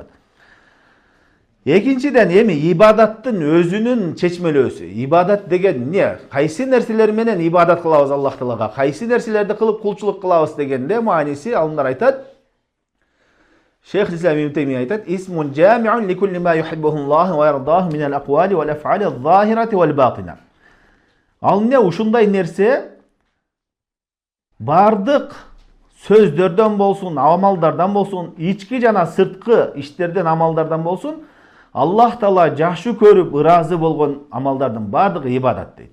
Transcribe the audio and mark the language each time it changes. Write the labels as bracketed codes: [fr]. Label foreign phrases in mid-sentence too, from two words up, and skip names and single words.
[ky] Экинчиден, эми ибадаттын өзүнүн чечмелөөсү. Ибадат деген эмне? Кайсы нерселер менен ибадат кылабыз Аллах Таалага? Кайсы нерселерди кылып кулчулук кылабыз дегенде мааниси алымдар айтат. Шейх Ислам Ибн Таймия айтат: [ar] "اسم جامع لكل ما يحبه الله ويرضاه من الأقوال والأفعال الظاهرة والباطنة." [ky] Ал эмне? Ушундай нерсе бардык сөздөрдөн болсун, амалдардан болсун, ички жана сырткы иштерден, амалдардан болсун, Аллах Таала жакшы көрүп, ыраазы болгон амалдардын бардыгы ибадат дейт.